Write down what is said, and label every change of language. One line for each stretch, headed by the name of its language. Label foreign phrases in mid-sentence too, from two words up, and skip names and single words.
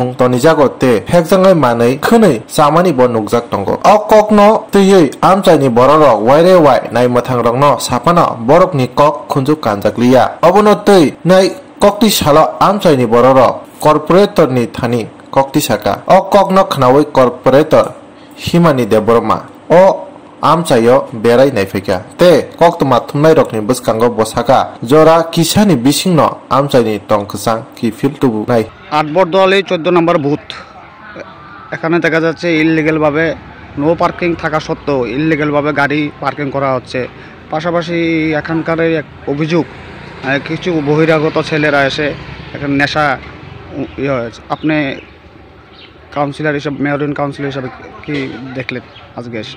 Kok Borok: तनि जागते हेकजाङै मानै खोनै सामानि ब नुकजाक टंगो अ ककनो तैयै आमचाइनि बररक वाइरे वाइ नाय मथां रकनो साफानो बरकनि कक खुनजु कानजाकलिया अबनो तै नाय ककति सालो आमचाइनि बररक कर्पोरेटरनि थानि ककति साका अ ककनो खनावै कर्पोरेटर हिमानि देबरमा अ आमचायो बेराय नायफैका ते कक्तमा थुमनाय रकनि बसकांगो बसाका जरा किसानि बिसिंनो आमचाइनि टंकसां कि फिल्टुबु नाय
Bangla: 8 বর্দোয়ালি 14 নম্বর বুথ। এখানে দেখা যাচ্ছে ইললিগ্যাল ভাবে
English: no parking
Bangla: থাকা সত্ত্বেও ইললিগ্যাল ভাবে গাড়ি পার্কিং করা হচ্ছে। পাশাপাশি এখানকার এক অভিযোগ কিছু বহিরাগত ছেলেরা এসে এখানে নেশা আপনি কাউন্সিলর হিসেবে মেয়রিন কাউন্সিলর হিসেবে কি দেখলেন আজকে এসে?